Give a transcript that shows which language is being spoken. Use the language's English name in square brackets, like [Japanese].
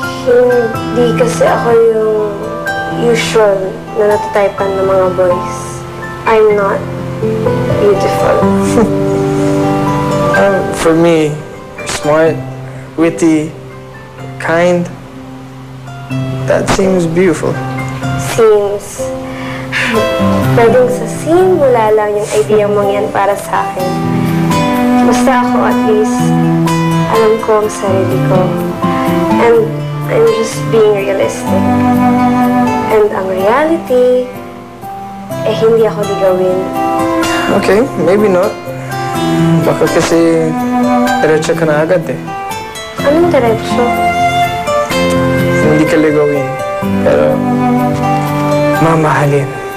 [Filipino] Hindi kasi ako yung usual na natatypan ng mga boys. [English] I'm not beautiful. For me, you're smart, witty, kind. That seems beautiful. [Filipino] Seems. Pwedeng sa simula lang yung idea mong yan para sa akin. Basta ako at least, alam ko ang sarili ko. [English] And I'm just being realistic. [Filipino] And ang reality, hindi ako ligawin. [English] Okay, maybe not. [Filipino] Baka kasi diretso ka na agad eh. Anong diretso? Hindi ka ligawin, pero mamahalin.